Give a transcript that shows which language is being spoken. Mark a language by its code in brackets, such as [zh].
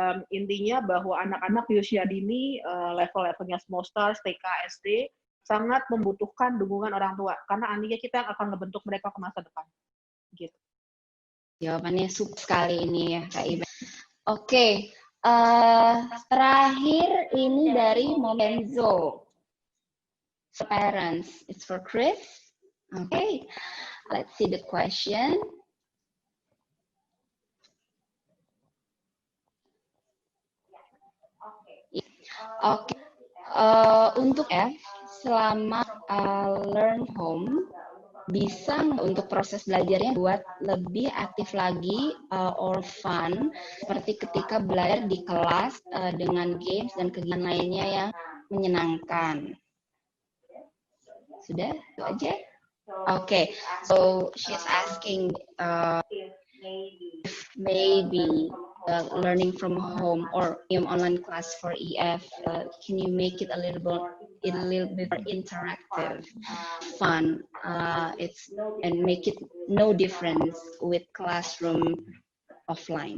[id] Intinya bahwa anak-anak di usia dini, level-levelnya small stars, TK, SD, sangat membutuhkan dukungan orang tua karena nantinya kita yang akan ngebentuk mereka ke masa depan. Gitu. Jawabannya sub sekali ini ya Kak Ibe. Oke, terakhir ini dari Momenzo. [en] So, parents, it's for Chris. Okay, let's see the question. [id] Oke, untuk selama learn home, bisa nggak untuk proses belajarnya buat lebih aktif lagi or fun, seperti ketika belajar di kelas dengan games dan kegiatan lainnya yang menyenangkan? Sudah, itu aja. [en] Okay, so she's asking if maybe learning from home or online class for EF, can you make it a little bit more interactive, fun, and make it no difference with classroom offline?